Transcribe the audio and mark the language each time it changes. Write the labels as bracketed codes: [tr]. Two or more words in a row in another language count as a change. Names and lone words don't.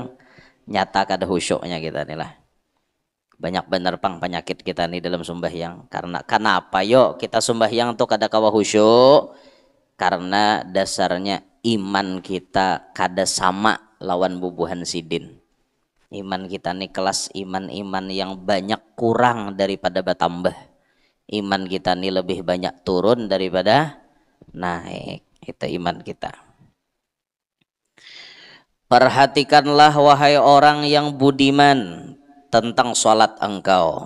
[bjn] Nyata kada khusyuknya kita nih lah. Banyak bener pang penyakit kita nih dalam sembahyang. Karena kenapa yuk kita sembahyang tuh kada kawa khusyuk? Karena dasarnya iman kita kada sama lawan bubuhan sidin. [id] Iman kita nih kelas iman-iman yang banyak kurang daripada bertambah. Iman kita nih lebih banyak turun daripada naik. Itu iman kita. Perhatikanlah wahai orang yang budiman tentang sholat engkau.